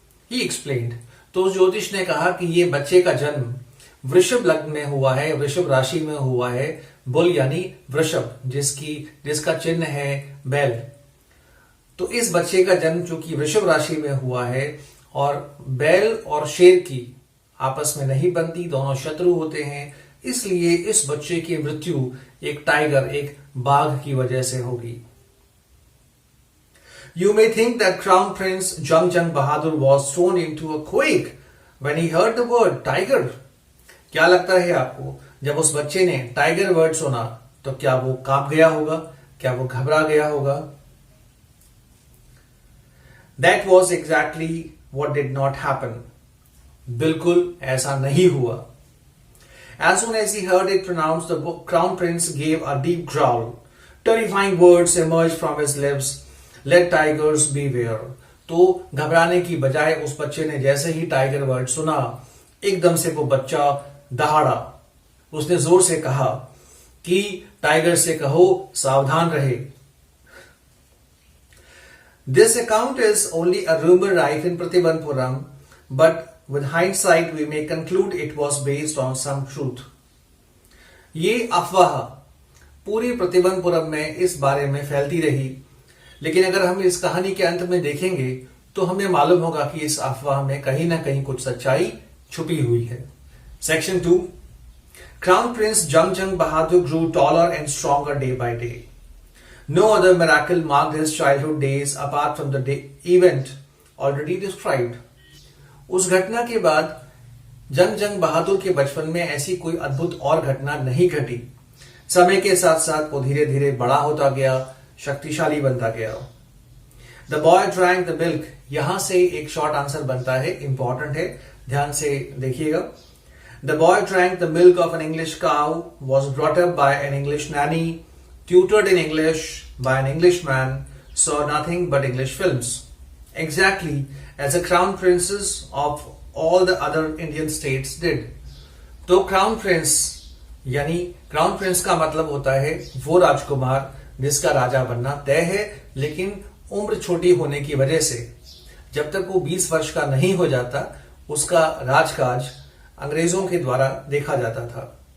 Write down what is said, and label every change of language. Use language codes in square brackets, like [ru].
[en] He explained. [hi] तो उस ज्योतिष ने कहा कि ये बच्चे का जन्म वृषभ लग्न में हुआ है, वृषभ राशि में हुआ है। बुल यानी वृषभ, जिसका चिन्ह है बैल। तो इस बच्चे का जन्म चूंकि वृषभ राशि में हुआ है और बैल और शेर की आपस में नहीं बनती, दोनों शत्रु होते हैं, इसलिए इस बच्चे की मृत्यु एक टाइगर, एक बाघ की वजह से होगी। [en] You may think that Crown Prince Jung Bahadur was thrown into a quake when he heard the word tiger. [hi] क्या लगता है आपको, जब उस बच्चे ने टाइगर वर्ड सुना तो क्या वो कांप गया होगा, क्या वो घबरा गया होगा? [en] That was exactly what did not happen. [hi] बिल्कुल ऐसा नहीं हुआ। [en] As soon as he heard it pronounced, the crown prince gave a deep growl. Terrifying words emerged from his lips. Let tigers beware. [hi] तो घबराने की बजाय उस बच्चे ने जैसे ही टाइगर वर्ड सुना, एकदम से वो बच्चा दहाड़ा। उसने जोर से कहा कि टाइगर से कहो सावधान रहे। [en] This account is only a rumor rife in Pratibandpuram, but with hindsight we may conclude it was based on some truth. [hi] ये अफवाह पूरी प्रतिबंधपुरम में इस बारे में फैलती रही, लेकिन अगर हम इस कहानी के अंत में देखेंगे तो हमें मालूम होगा कि इस अफवाह में कहीं ना कहीं कुछ सच्चाई छुपी हुई है। [en] Section 2. Crown Prince Jung Bahadur grew taller and stronger day by day. No other miracle marked his childhood days apart from the event already described. [hi] उस घटना के बाद जंग बहादुर के बचपन में ऐसी कोई अद्भुत और घटना नहीं घटी। समय के साथ साथ वो धीरे धीरे बड़ा होता गया, शक्तिशाली बनता गया। [en] the boy drank the milk, [hi] यहां से एक शॉर्ट आंसर बनता है, इंपॉर्टेंट है, ध्यान से देखिएगा। [en] The boy drank the milk of an English cow, was brought up by an English nanny, tutored in English by an Englishman, saw nothing but English films. Exactly as the crown princes of all the other Indian states did. [hi] तो crown prince यानी crown prince का मतलब होता है वो राजकुमार जिसका राजा बनना तय है, लेकिन उम्र छोटी होने की वजह से जब तक वो 20 वर्ष का नहीं हो जाता उसका राजकाज अंग्रेजों के द्वारा देखा जाता था।